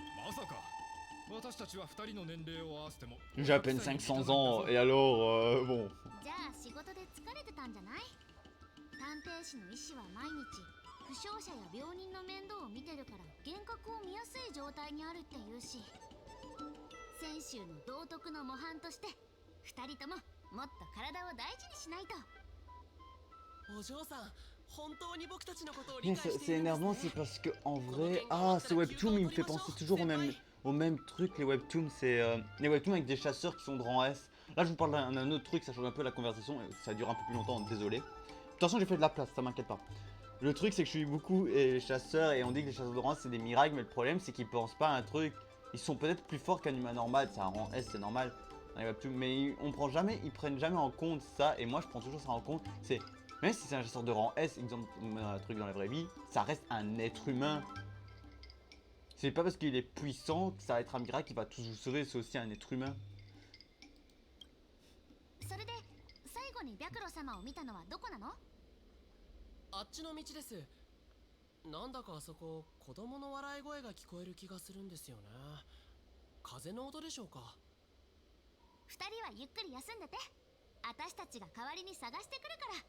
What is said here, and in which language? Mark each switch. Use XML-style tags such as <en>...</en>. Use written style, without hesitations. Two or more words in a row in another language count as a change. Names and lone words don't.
<ja>まさか私たちは2人の年齢を合わせても</ja> <fr>J'ai à peine 500 ans, et alors, bon.</fr> <ja>じゃあ仕事で疲れてたんじゃない？探偵士の医師は毎日負傷者や病人の面倒を見てるから幻覚を見やすい状態にあるって言うし、先週の道徳の模範として2人とももっと体を大事にしないと。お嬢さん、本当に僕たちのことを理</ja> <fr>Mais</fr> <ja>解し</ja> <fr>c'est</fr> <ja>ているんです</ja> <fr>énervant,</fr> <ja>ね。</ja> <fr>c'est parce que en vrai, ah, ce webtoon il me fait penser toujours au même truc. Les webtoons, c'est les webtoons avec des chasseurs qui sont de rang S. Là, je vous parle d'un autre truc, ça change un peu la conversation, et ça dure un peu plus longtemps, désolé. De toute façon, j'ai fait de la place, ça m'inquiète pas. Le truc, c'est que je suis beaucoup chasseurs, et on dit que les chasseurs de rang S c'est des miracles, mais le problème, c'est qu'ils pensent pas à un truc. Ils sont peut-être plus forts qu'un humain normal, c'est un rang S, c'est normal. Dans les webtoons, mais ils prennent jamais en compte ça, et moi, je prends toujours ça en compte. C'est même si c'est un chasseur de rang S, exemple, un truc dans la vraie vie, ça reste un être humain. C'est pas parce qu'il est puissant que ça va être un miracle qui va tous vous sauver, c'est aussi un être humain.</fr> <ja>それで最後に白露様を見たのはどこなの？あっちの道です。なんだかあそこ子供の笑い声が聞こえる気がするんですよね。風の音でしょうか。 2人はゆっくり休んでて、私たちが代わりに探してくるから。</ja>